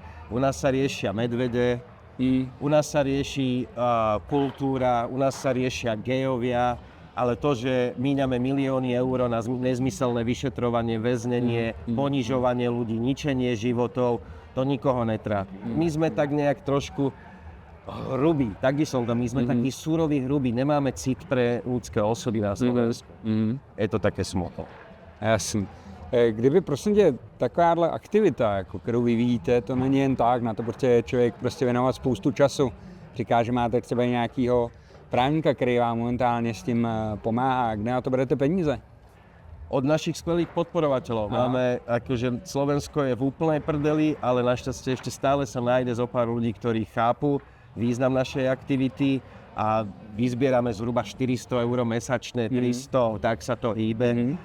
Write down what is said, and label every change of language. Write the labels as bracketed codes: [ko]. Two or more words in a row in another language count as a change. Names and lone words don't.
[sk] U nás sa riešia medvede, u nás sa rieši kultúra, u nás sa riešia gejovia, ale to, že míňame milióny eur na nezmyselné vyšetrovanie, väznenie, ponižovanie ľudí, ničenie životov, to nikoho netrápi. My sme tak nejak trošku hrubí, tak by som to, my sme takí suroví, hrubí, nemáme cit pre ľudské osoby na Slovensku. Je to také smutno. [cs] Jasný. Kdyby prosím tě takováhle aktivita, jako kterou vyvíjíte, to není jen tak, na to prostě člověk prostě věnovat spoustu času. Říká, že máte třeba nějakýho právníka, který vám momentálně s tím pomáhá. Kde na to berete peníze? [sk] Od našich skvelých podporovateľov. Máme, akože Slovensko je v úplnej prdeli, ale našťastie ešte stále sa nájde zo pár ľudí, ktorí chápu význam našej aktivity a vyzbierame zhruba 400 eur mesačne, 300, tak sa to hýbe.